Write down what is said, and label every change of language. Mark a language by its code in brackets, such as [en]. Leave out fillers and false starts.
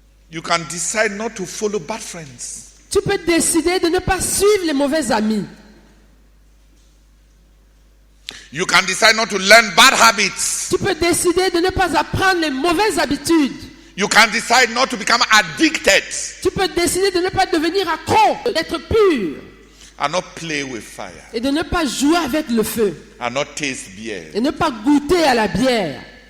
[en] You can decide not to follow bad friends. [fr] Tu peux décider de ne pas suivre les mauvais amis. [en] You can decide not to learn bad habits. [fr] Tu peux décider de ne pas apprendre les mauvaises habitudes. [en] You can decide not to become addicted. [fr] Tu peux décider de ne pas devenir accro, d'être pur. [en] And not play with fire. [fr] Et de ne pas jouer avec le feu. [en] And not taste beer. [fr] Et ne pas goûter à la bière.